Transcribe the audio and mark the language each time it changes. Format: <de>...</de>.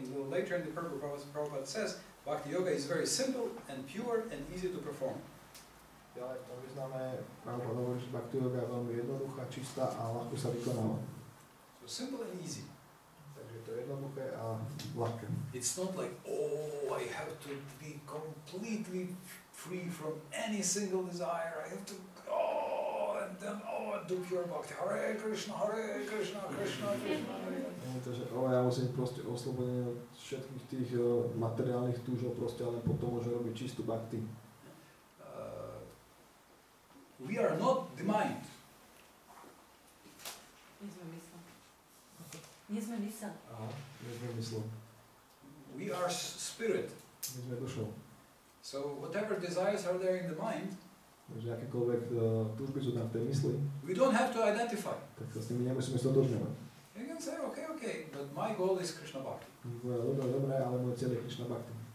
<en>later in the Prabhupada says, Bhakti Yoga is very simple and pure and easy to perform.</en> <sk>Ďalej v tom význame Prabhupada hovorí, že Bhakti Yoga je veľmi jednoduchá, čistá a ľahko sa vykonáva.</sk> <en>So simple and easy.</en> <sk>Takže to je jednoduché a ľahké.</sk> <en>It's not like, oh, I have to be completely free from any single desire. I have to go and then do pure bhakti.</en> <sa>Hare Krišna, Krishna, Krishna, Hare.</sa> <sk>Nie je to, že ja musím proste oslobodený od všetkých tých materiálnych túžov, proste len potom môžem robiť čistú bhakti.</sk> <en>We are not the mind.</en> <sk>Nie sme mysel. Aha, nie sme myslom.</sk> <en>We are spirit.</en> <sk>My sme dušou.</sk> <en>So whatever desires are there in the mind,</en> <sk>Takže akékoľvek túžby sú tam v tej mysli,</sk> <en>we don't have to identify.</en> <sk>tak sa s nimi nemusíme stotožňovať.</sk> <en>You can say, okay, but my goal is Krishna Bhakti.</en> <sk>Dobre, ale môj cieľ je Krišna Bhakti.</sk>